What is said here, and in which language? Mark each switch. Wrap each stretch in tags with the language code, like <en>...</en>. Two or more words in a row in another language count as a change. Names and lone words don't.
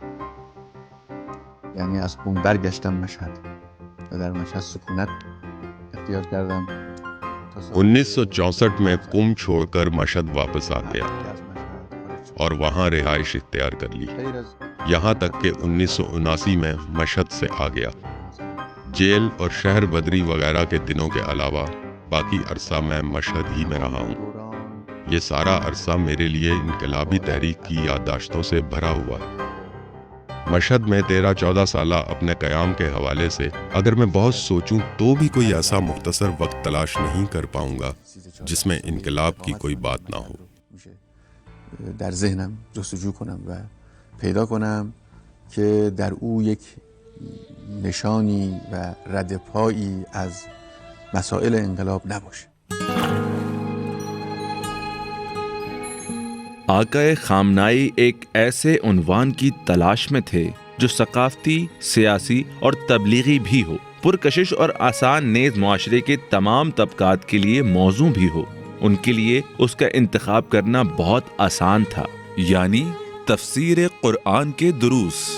<fa>یعنی از قم برگشتم مشهد و در مشهد سکونت اختیار کردم.</fa> <ur>1964 میں قم چھوڑ کر مشہد واپس آ گیا اور وہاں رہائش اختیار کر لی، یہاں تک کہ 1979 میں مشہد سے آ گیا. جیل اور شہر بدری وغیرہ کے دنوں کے علاوہ باقی عرصہ میں مشہد ہی میں رہا ہوں. یہ سارا عرصہ میرے لیے انقلابی تحریک کی یادداشتوں سے بھرا ہوا ہے. مشہد میں 13-14 سالہ اپنے قیام کے حوالے سے اگر میں بہت سوچوں تو بھی کوئی ایسا مختصر وقت تلاش نہیں کر پاؤں گا جس میں انقلاب کی کوئی بات نہ ہو.</ur> <fa>در ذهنم جستجو کنم و پیدا کنم که در او یک نشانی و رد پایی از مسائل انقلاب نباشه.</fa> <ur>آقای خامنائی ایک ایسے عنوان کی تلاش میں تھے جو ثقافتی، سیاسی اور تبلیغی بھی ہو، پرکشش اور آسان نیز معاشرے کے تمام طبقات کے لیے موزوں بھی ہو. ان کے لیے اس کا انتخاب کرنا بہت آسان تھا، یعنی تفسیر قرآن کے دروس.</ur>